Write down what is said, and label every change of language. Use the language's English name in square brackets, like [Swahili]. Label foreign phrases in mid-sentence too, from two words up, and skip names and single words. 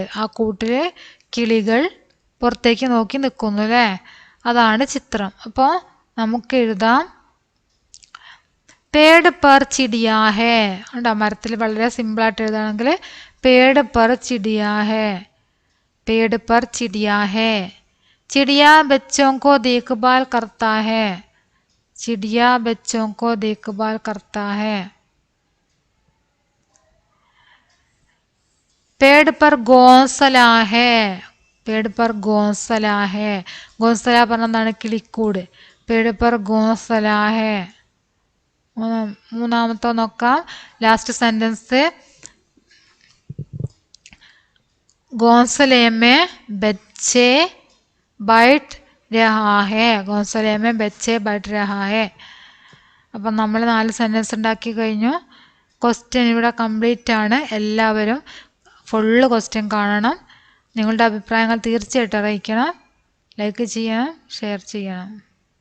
[Malayalam] ആ കൂട്ടില് കിളികൾ പുറത്തേക്ക് നോക്കി നിൽക്കുന്നു അല്ലേ. അതാണ് ചിത്രം. അപ്പോൾ നമുക്ക് എഴുതാം. [Hindi] पेड़ पर चिड़िया है. [Malayalam] ഉണ്ടോ, മരത്തിൽ വളരെ സിമ്പിളായിട്ട് എഴുതുകയാണെങ്കിൽ [Hindi] पेड़ पर चिड़िया है, पेड़ पर चिड़िया है. चिड़िया बच्चों को देखभाल करता है. चिड़िया बच्चों को देखभाल करता है. पेड़ पर घोंसला है. पेड़ पर घोंसला है. घोंसला [Malayalam] പറഞ്ഞതാണ് കിളിക്കൂട്. [Hindi] पेड़ पर घोंसला है. [Malayalam] മൂന്നാമത്തെ നോക്കാം. [English] last sentence [Hindi] घोंसले में बच्चे बैठ रहा है. घोंसले में बच्चे बैठ रहा है. [Malayalam] അപ്പം നമ്മൾ 4 സെൻറ്റൻസ് ഉണ്ടാക്കി കഴിഞ്ഞു. ക്വസ്റ്റ്യൻ ഇവിടെ കംപ്ലീറ്റ് ആണ്. എല്ലാവരും [English] full question [Malayalam] കാണണം. നിങ്ങളുടെ അഭിപ്രായങ്ങൾ തീർച്ചയായിട്ടും അറിയിക്കണം. ലൈക്ക് ചെയ്യണം, ഷെയർ ചെയ്യണം.